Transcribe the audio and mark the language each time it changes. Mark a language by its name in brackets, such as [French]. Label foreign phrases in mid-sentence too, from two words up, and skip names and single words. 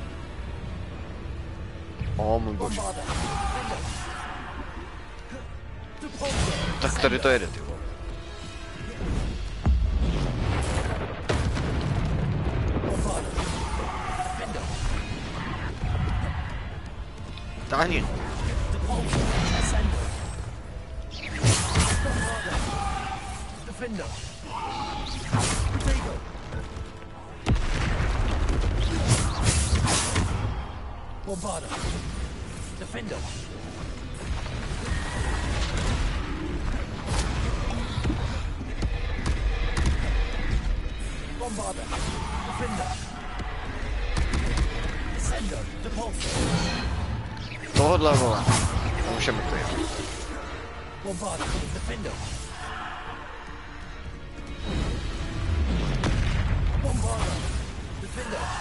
[Czech] O můj bože. Tak tady to jede, ty vole. Táhni. Defender. Bombarder. Defender. Bombarder. Defender. Descender. Depulsor. Tohodle, vole. To už je mrtvý. Bombarder. Defender. Bombarder. Defender.